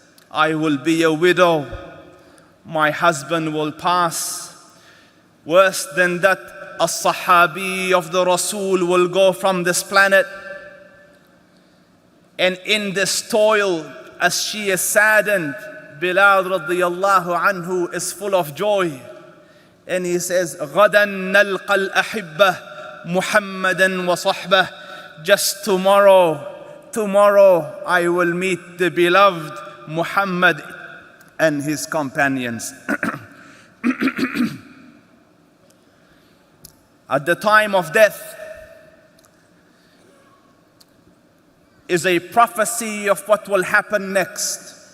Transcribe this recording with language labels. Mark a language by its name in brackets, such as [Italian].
[English] I will be a widow. My husband will pass. Worse than that, a sahabi of the Rasul will go from this planet." And in this toil, as she is saddened, Bilal radiyallahu anhu is full of joy. [Arabic] And he says, غَدًا نَلْقَى الْأَحِبَّةِ مُحَمَّدًا وَصَحْبَهِ. [English] Just tomorrow I will meet the beloved Muhammad and his companions. At the time of death is a prophecy of what will happen next.